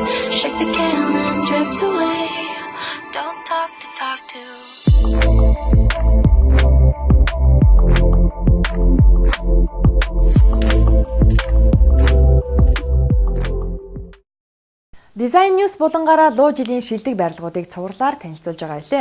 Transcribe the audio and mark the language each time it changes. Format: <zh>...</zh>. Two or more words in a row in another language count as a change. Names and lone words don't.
<en>Shake the can and drift away. Don't talk to talk to.</en> <mn>Design News булангаараа луу жилийн шилдэг барилгуудыг цувралаар танилцуулж байгаа билээ.</mn>